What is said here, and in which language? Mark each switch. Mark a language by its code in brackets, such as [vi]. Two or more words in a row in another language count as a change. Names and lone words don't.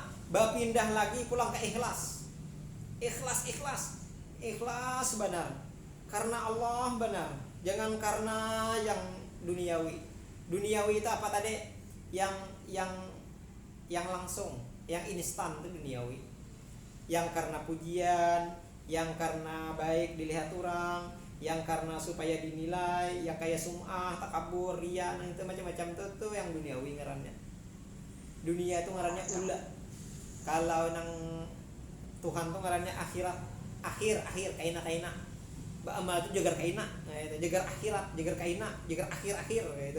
[id] Pindah lagi pulang ke ikhlas benar, karena Allah benar, jangan karena yang duniawi itu apa tadi, yang langsung, yang instan itu duniawi. yang karena pujian, yang karena baik dilihat orang, yang karena supaya dinilai, yang kayak sum'ah, takabur, riya, [bjn] itu macam-macam tuh yang duniawi ngarannya. Dunia itu ngarannya ula. Kalau nang Tuhan tuh ngarannya akhirat, akhir kaina. Amal itu jagar kaina, nah, itu jagar akhirat, jagar kaina, jagar akhir gitu.